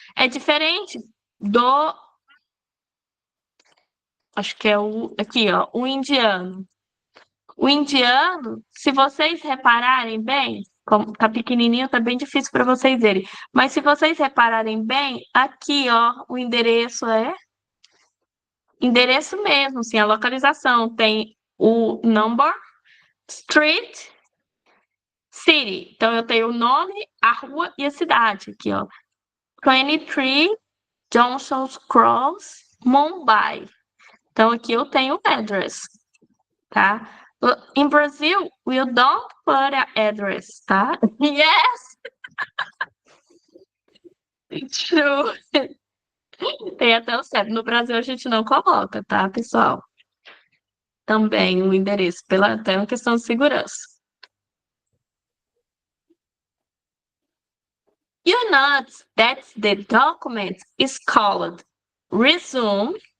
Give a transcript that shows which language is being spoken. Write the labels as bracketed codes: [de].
[pt] É diferente do, acho que é o aqui, ó, o indiano. O indiano, se vocês repararem bem, como tá pequenininho, tá bem difícil para vocês verem. Mas se vocês repararem bem, aqui, ó, o endereço é endereço mesmo, assim, a localização. Tem o number, street, city. Então eu tenho o nome, a rua e a cidade aqui, ó. 23 Johnson's Cross, Mumbai. Então aqui eu tenho o address, tá? [en] In Brazil, we don't put a address, tá? Yes, it's true. [pt] Tem até o certo. No Brasil a gente não coloca, tá, pessoal? Também o endereço, pela até uma questão de segurança. [en] You know that the document is called resume.